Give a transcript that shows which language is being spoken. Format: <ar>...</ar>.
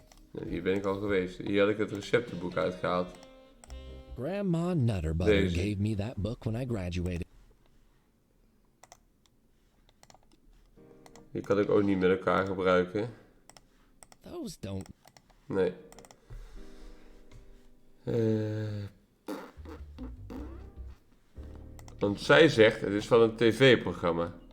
<nl>Nee, hier ben ik al geweest. Hier had ik het receptenboek uitgehaald.</nl> <en>Grandma Nutterbutter</en> <nl>Deze.</nl> <en>gave me that book when I graduated.</en> <nl>Die kan ik ook niet met elkaar gebruiken.</nl> <en>Those don't.</en> <nl>Nee. Want zij zegt, het is van een tv-programma.</nl>